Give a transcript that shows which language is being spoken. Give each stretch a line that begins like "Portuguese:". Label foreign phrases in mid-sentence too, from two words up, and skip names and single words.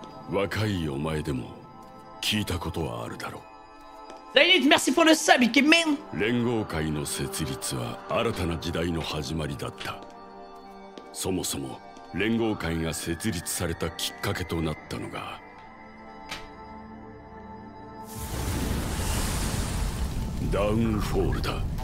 Japanese: 若いお前でも聞いたことはあるだろう。
French: Zaynid, merci pour le sub, Ikemen.
Japanese: 連合会の設立は新たな時代の始まりだった。そもそも連合会が設立されたきっかけとなったのがダウンフォールだ。